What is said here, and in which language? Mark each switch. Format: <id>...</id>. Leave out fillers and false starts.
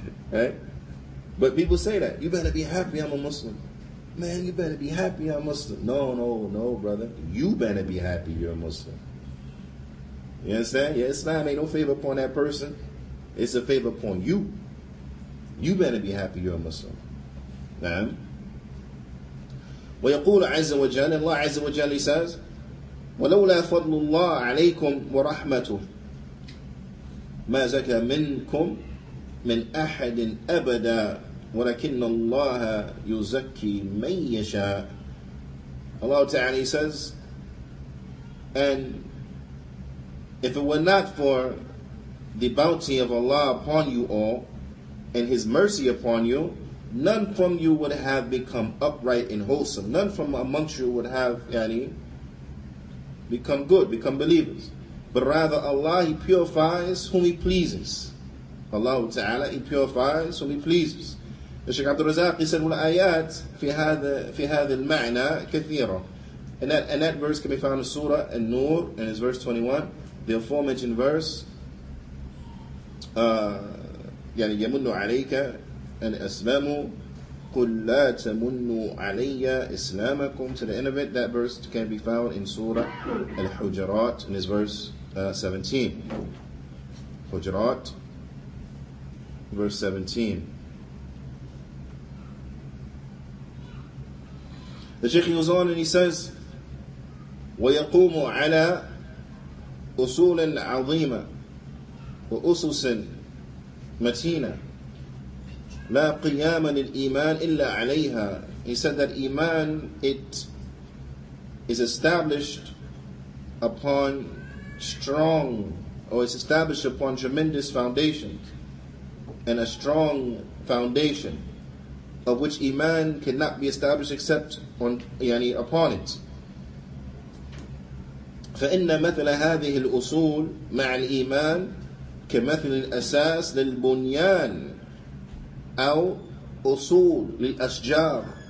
<en>Right? But people say that. You better be happy I'm a Muslim. Man, you better be happy I'm Muslim. No, brother. You better be happy you're a Muslim. You understand? Yeah, Islam ain't no favor upon that person. It's a favor upon you. You better be happy you're a Muslim.</en> <ar>Now, ويقول عز وجل,</ar> <en>Allah Azza wa Jalla says,</en> <ar>ولولا فضل الله عليكم ورحمته ما زكى منكم من أحد أبدا ولكن الله يزكي من يشاء.</ar> <en>Allah Ta'ala says, and if it were not for the bounty of Allah upon you all and His mercy upon you, none from you would have become upright and wholesome. None from amongst you would have become good, become believers. But rather Allah, He purifies whom He pleases. Allah Ta'ala, He purifies whom He pleases. The Shaykh Abdul Razak, he said,</en> <ar>وَالْآيَاتِ في هذا المعنى كثيرة.</ar> <en>And that verse can be found in Surah An-Nur, and it's verse 21. The aforementioned verse,</en> <ar>يَمُنُّ عَلَيْكَ أَنْ أَسْلَمُوا قُلْ لَا تَمُنُّوا عَلَيَّ إِسْلَامَكُمْ,</ar> <en>to the end of it. That verse can be found in Surah Al-Hujurat, in its verse 17. Hujurat, verse 17. The Shaykh goes on and he says,</en> <ar>وَيَقُومُ عَلَى أُصُولٍ عَظِيمَةٍ وَأُسُسٍ مَتِينَةٍ لَا قِيَامًا لِلْإِيمَانِ إِلَّا عَلَيْهَا.</ar> <en>He said that Iman, it is established upon strong or it's established upon tremendous foundations and a strong foundation of which iman cannot be established except on upon it.</en> <ar>فإن مثل هذه الأصول مع الإيمان كمثل الأساس للبنيان أو أصول للأشجار.</ar>